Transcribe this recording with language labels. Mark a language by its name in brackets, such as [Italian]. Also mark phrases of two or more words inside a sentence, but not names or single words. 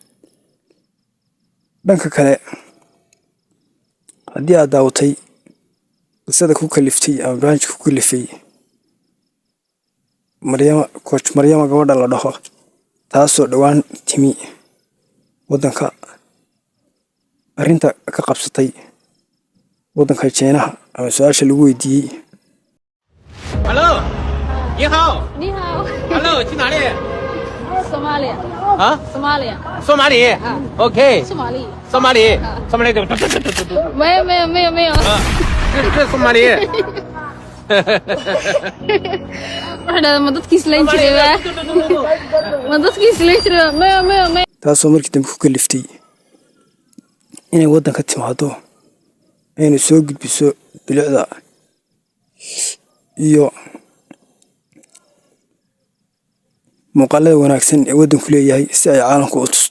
[Somali] Dhanka kale, haddii aad daawatay qisada ku kaliftay ama barnaamijka ku kalifay Coach Maryama gabadha la dhaho, taasoo dhowaan timi waddanka, arrinta ka qabsatay waddanka China ama su'aasha lagu weydiiyey. [Chinese] Hello，你好。你好。 Hello，去哪里？ Somalia。啊？Somalia。索马里。啊。 OK。索马里。索马里啊。索马里怎么？没有。啊，这索马里。 [Somali] waxaa ma dadkii islaan jiray ma dadkii islaan jiray maya taasoo markii dambe ku kaliftay inay waddanka timaado, ayna soo gudbiso bilicda iyo muuqaalada wanaagsan ee waddanku leeyahay si ay caalamka u tusto.